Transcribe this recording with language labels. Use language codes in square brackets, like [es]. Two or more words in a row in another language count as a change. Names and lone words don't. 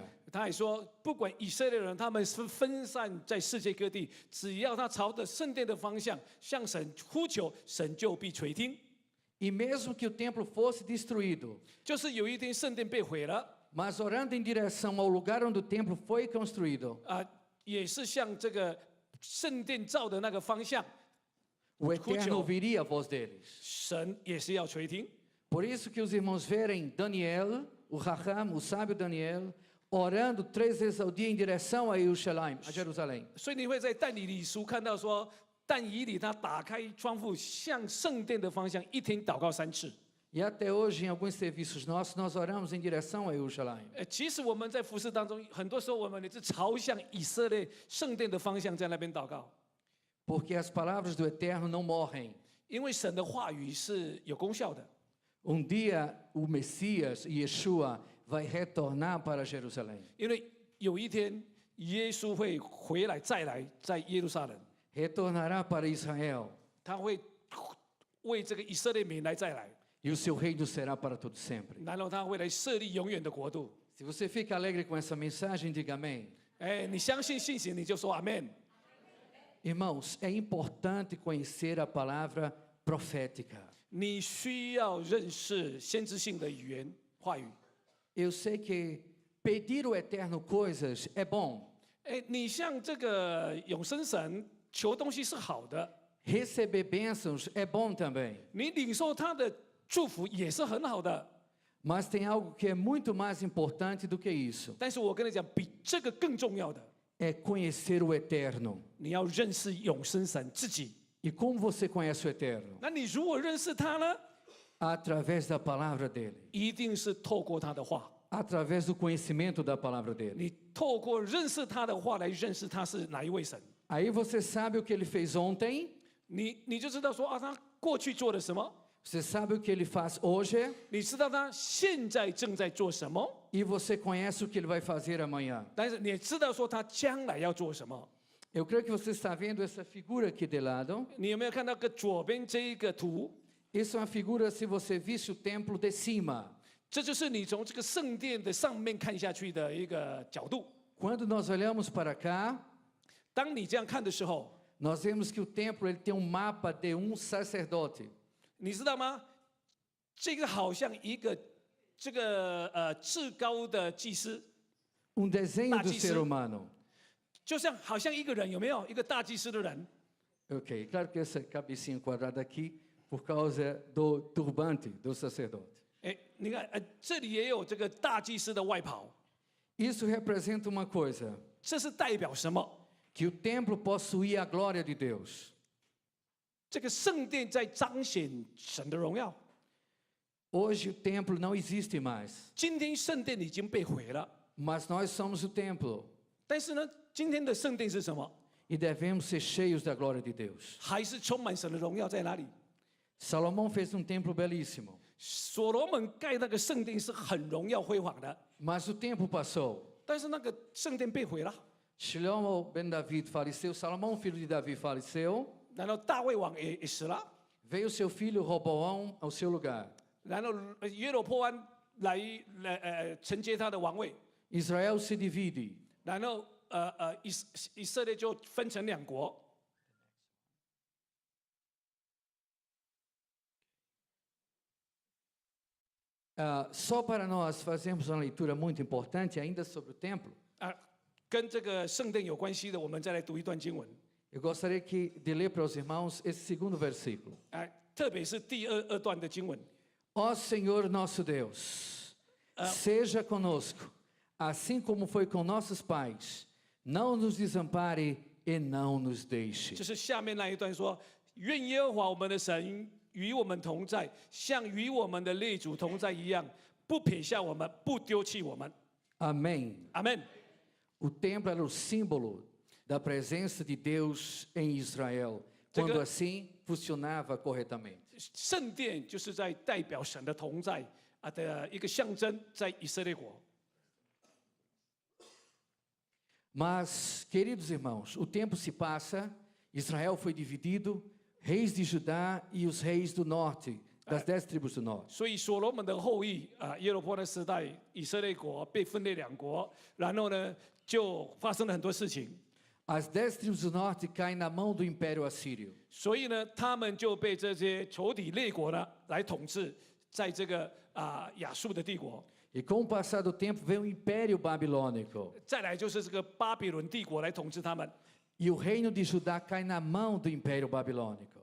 [zh] 他还说，不管以色列人他们是分散在世界各地，只要他朝着圣殿的方向向神呼求，神就必垂听。 [pt] E mesmo que o templo fosse destruído, [zh] 就是有一天圣殿被毁了， [pt] mas orando em direção ao lugar onde o templo foi construído, [zh] 也是向这个圣殿造的那个方向， [pt] o Eterno ouviria a voz deles. [zh] 神也是要垂听。 [pt] Por isso que os irmãos verem Daniel, o Raham, o sábio Daniel, orando 3 vezes ao dia em direção a Jerusalém. [zh] 所以你会在但以理书看到说，但以理他打开窗户向圣殿的方向，一天祷告3次。 [pt] E até hoje, em alguns serviços nossos, nós oramos em direção a Jerusalém. [zh] 其实我们在服侍当中，很多时候我们也是朝向以色列圣殿的方向在那边祷告， [pt] Porque as palavras do Eterno não morrem. [zh] 因为神的话语是有功效的。 [pt] Um dia, o Messias, Yeshua, vai retornar para Jerusalém. [zh] 因为有一天耶稣会回来再来，在耶路撒冷， [pt] Retornará para Israel. [zh] 他会为这个以色列民来再来， [pt] E o seu reino será para todo sempre. [zh] 然后他会来设立永远的国度。 [pt] Se você fica alegre com essa mensagem, diga amém. [zh] 哎，你相信信行，你就说阿门。 [pt] Irmãos, é importante conhecer a palavra profética. [zh] 你需要认识先知性的语言话语。 [pt] Eu sei que pedir ao Eterno coisas é bom. [zh] 哎，你向这个永生神求东西是好的， [pt] Receber bênçãos é bom também. [zh] 你领受他的祝福也是很好的。 [pt] Mas tem algo que é muito mais importante do que isso. [zh] 但是我跟你讲，比这个更重要的， [pt] É conhecer o Eterno. [zh] 你要认识永生神自己。 [pt] E como você conhece o Eterno? [zh] 那你如果认识他呢， [pt] Através da palavra dele. [zh] 一定是透过他的话， [pt] Através do conhecimento da palavra dele. [zh] 你透过认识他的话来认识他是哪一位神， [pt] Aí você sabe o que ele fez ontem, [zh] 你就知道说啊，他过去做了什么？ [pt] Você sabe o que ele faz hoje [zh] 你知道他现在正在做什么？ [pt] e você conhece o que ele vai fazer amanhã. [zh] 但是你也知道说他将来要做什么？ [pt] Eu creio que você está vendo essa figura aqui de lado. [zh] 你有没有看到个左边这一个图？ [pt] Isso é uma figura se você visse o templo de cima. [zh] 这就是你从这个圣殿的上面看下去的一个角度。 [pt] Quando nós olhamos para cá, [zh] 当你这样看的时候， [pt] nós vemos que o templo ele tem um mapa de sacerdote. [zh] 你知道吗？这个好像一个这个至高的祭司， [pt] Desenho do Nazi- ser humano. [zh] 就像好像一个人，有没有一个大祭司的人？ [pt] Ok, claro que essa cabecinha quadrada aqui por causa do turbante do sacerdote. [zh] 哎，你看，这里也有这个大祭司的外袍， [pt] Isso representa uma coisa, [zh] 这是代表什么？ [pt] que o templo possuía a glória de Deus. [zh] 这个圣殿在彰显神的荣耀。 [pt] Hoje o templo não existe mais, [zh] 今天圣殿已经被毁了， [pt] mas nós somos o templo [zh] 但是呢，今天的圣殿是什么？ [pt] e devemos ser cheios da glória de Deus. [zh] 还是充满神的荣耀在哪里？ [pt] Salomão fez um templo belíssimo, [zh] 所罗门盖那个圣殿是很荣耀辉煌的， [pt] mas o tempo passou. [zh] 但是那个圣殿被毁了。 [pt] Shlomo ben David faleceu, Salomão, filho de Davi, faleceu. [zh] 然后大卫王也死了， [pt] Veio seu filho Roboão ao seu lugar. [zh] 然后约罗波安来承接他的王位， [pt] Israel se divide. [zh] 然后以色列就分成两国。 [pt] Só para nós fazermos uma leitura muito importante ainda sobre o templo, [zh] 啊，跟这个圣殿有关系的，我们再来读一段经文。 [pt] eu gostaria de ler para os irmãos esse segundo versículo. [zh] 哎，特别是第二段的经文。 [pt] Ó Senhor nosso Deus, seja conosco, assim como foi com nossos pais. Não nos desampare e não nos deixe. [zh] 就是下面那一段说：“愿耶和华我们的神与我们同在，像与我们的列祖同在一样，不撇下我们，不丢弃我们。 [pt] Amém. ” [zh] 阿门。 [pt] O templo era o símbolo da presença de Deus em Israel, quando assim funcionava corretamente. [zh] 圣殿就是在代表神的同在的一个象征，在以色列国。 [pt] Mas, queridos irmãos, o tempo se passa, Israel foi dividido, reis de Judá e os reis do norte, das 10 tribos do norte. [zh] 所以所罗门的后裔耶罗波的时代，以色列国被分裂两国，然后呢，就发生了很多事情。 [pt] As 10 tribos do norte caem na mão do Império Assírio. [zh] 所以呢，他们就被这些仇敌列国呢来统治，在这个亚述的帝国。 [pt] E com o passar do tempo veio o Império Babilônico. [zh] 再来就是这个巴比伦帝国来统治他们。 [pt] E o reino de Judá cai na mão do Império Babilônico.